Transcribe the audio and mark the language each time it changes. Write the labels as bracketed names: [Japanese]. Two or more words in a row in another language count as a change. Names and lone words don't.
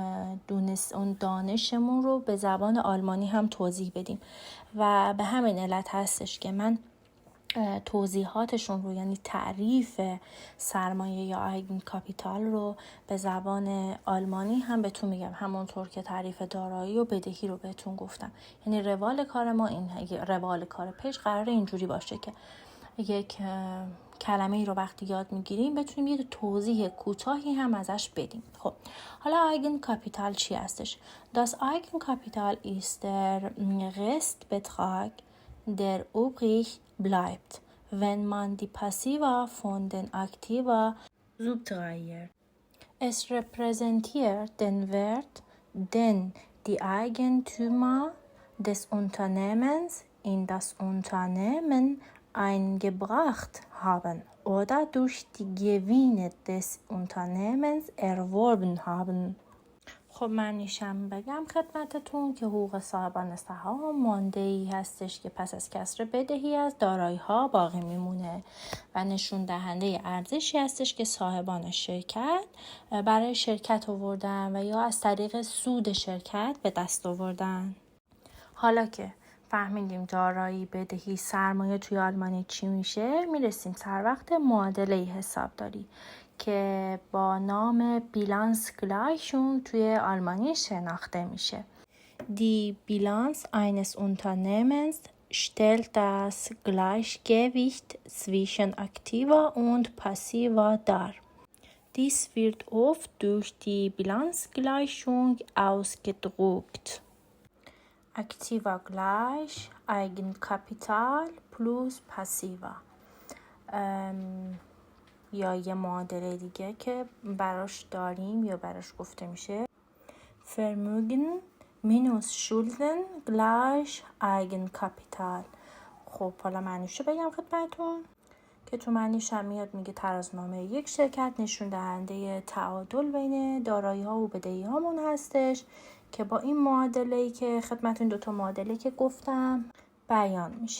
[Persian] اون دانشمون رو به زبان آلمانی هم توضیح بدیم و به همین علت هستش که من توضیحاتشون رو یعنی تعریف سرمایه یا [German] Eigenkapital [Persian] رو به زبان آلمانی هم بهتون میگم، همونطور که تعریف دارایی و بدهی رو بهتون گفتم. یعنی روال کار ما این روال کار پیج قراره اینجوری باشه که یک کلمه ای رو وقتی یاد میگیریم بتونیم یه توضیح کوتاهی هم ازش بدیم. خب حالا [German] Eigenkapital [Persian] چی هستش؟ [German] Das Eigenkapital ist der Restbetrag, der übrig bleibt, wenn man die Passiva von den Aktiva subtrahiert. Es repräsentiert den Wert, den die Eigentümer des Unternehmens in das Unternehmen eingebracht haben oder durch die Gewinne des Unternehmens erworben haben. [Persian] خب معنیشم بگم خدمتتون که حقوق صاحبان سهام مانده‌ای هستش که پس از کسر بدهی از دارایی ها باقی میمونه و نشون دهنده ارزشی هستش که صاحبان شرکت برای شرکت آوردن و یا از طریق سود شرکت به دست آوردن. حالا که فهمیدیم دارایی، بدهی، سرمایه توی آلمانی چی میشه، میرسیم سر وقت معادله حسابداری که با نام بیلانسگلایشung توی آلمانی شناخته میشه. [German] Die Bilanz eines Unternehmens stellt das Gleichgewicht zwischen Aktiva und Passiva dar. Dies wird oft durch die Bilanzgleichung ausgedrückt. Aktiva gleich Eigenkapital plus Passiva. [Persian] یا یه معادله دیگه که براش داریم یا براش گفته میشه [German] Vermögen minus Schulden gleich Eigenkapital. [Persian] خب حالا معنیشو بگم خدمتتون که تو معنیش هم میاد میگه ترازنامه یک شرکت نشون دهنده تعادل بین دارایی ها و بدهی هامون هستش که با این معادله‌ای که خدمتتون دوتا معادله که گفتم بیان میشه.